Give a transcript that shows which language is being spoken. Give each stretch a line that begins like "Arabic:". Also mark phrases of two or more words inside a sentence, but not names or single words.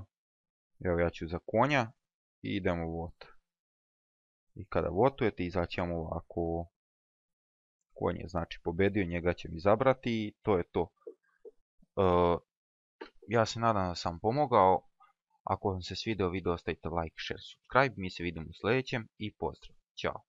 Serbian: Evo ja ću za konja i idemo vot. I kada votujete izaći vam ovako, konj je znači pobedio, njega ćemo izabrati i to je to. Ja se nadam da sam pomogao. Ako vam se svidio video, ostavite
English: like, share, subscribe.
Serbian: Mi se vidimo u sljedećem i pozdrav. Ćao.